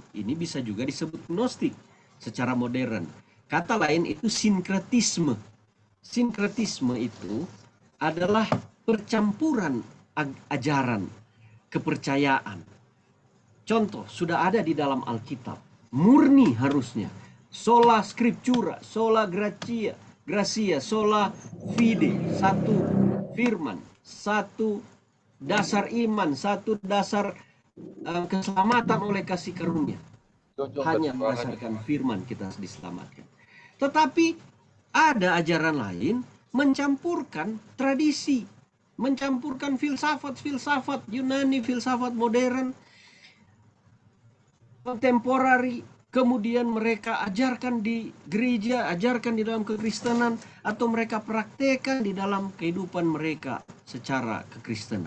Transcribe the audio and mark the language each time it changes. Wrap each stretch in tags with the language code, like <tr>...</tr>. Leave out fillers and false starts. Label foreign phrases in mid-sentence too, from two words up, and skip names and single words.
<id>Ini bisa juga disebut gnostik secara modern. Kata lain itu sinkretisme. Sinkretisme itu adalah percampuran ajaran, kepercayaan. Contoh, sudah ada di dalam Alkitab. Murni harusnya.</id> <la>Sola scriptura, sola gratia, sola fide.</la> <id>Satu firman, satu dasar iman, satu dasar keselamatan oleh kasih karunia. Hanya berdasarkan firman kita diselamatkan. Tetapi ada ajaran lain mencampurkan tradisi, mencampurkan filsafat Yunani, filsafat modern, kontemporari, kemudian mereka ajarkan di gereja, ajarkan di dalam kekristenan, atau mereka praktekkan di dalam kehidupan mereka secara kekristenan.</id>